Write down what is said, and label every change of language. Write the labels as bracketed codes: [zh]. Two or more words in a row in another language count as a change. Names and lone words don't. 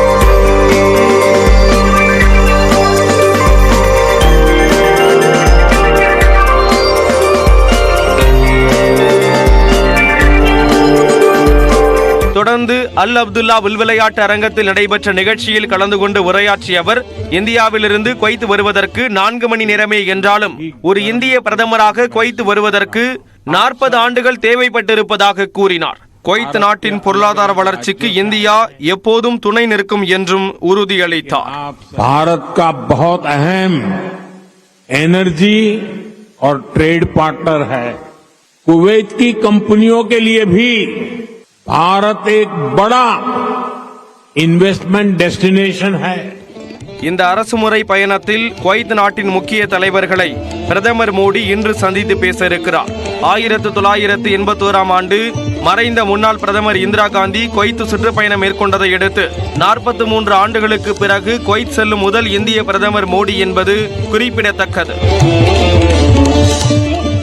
[ta] தொடர்ந்து அல் அப்துல்லா விளையாட்டு அரங்கத்தில் நடைபெற்ற நிகழ்ச்சியில் கலந்து கொண்டு உரையாற்றிய அவர் இந்தியாவிலிருந்து குவைத் வருவதற்கு 4 மணி நேரமே என்றாலும் ஒரு இந்திய பிரதமராக குவைத் வருவதற்கு 40 ஆண்டுகள் தேவைப்பட்டிருப்பதாக கூறினார். குவைத் நாட்டின் பொருளாதார வளர்ச்சிக்கு இந்தியா எப்போதும் துணை நிற்கும் என்றும் உறுதியளித்தார். [hi] भारत का बहुत अहम एनर्जी और [en] trade partner [hi] है. कुवैत की कंपनियों के लिए भी भारत एक बड़ा [en] investment destination [hi] है. [ta] இந்த அரசுமுறை பயணத்தில் குவைத் நாட்டின் முக்கிய தலைவர்களை பிரதமர் மோடி இன்று சந்தித்து பேச இருக்கிறார். 1981ஆம் ஆண்டு மறைந்த முன்னாள் பிரதமர் இந்திரா காந்தி குவைத் சுற்றுப்பயணம் மேற்கொண்டதை அடுத்து 43 ஆண்டுகளுக்கு பிறகு குவைத் செல்லும் முதல் இந்திய பிரதமர் மோடி என்பது குறிப்பிடத்தக்கது.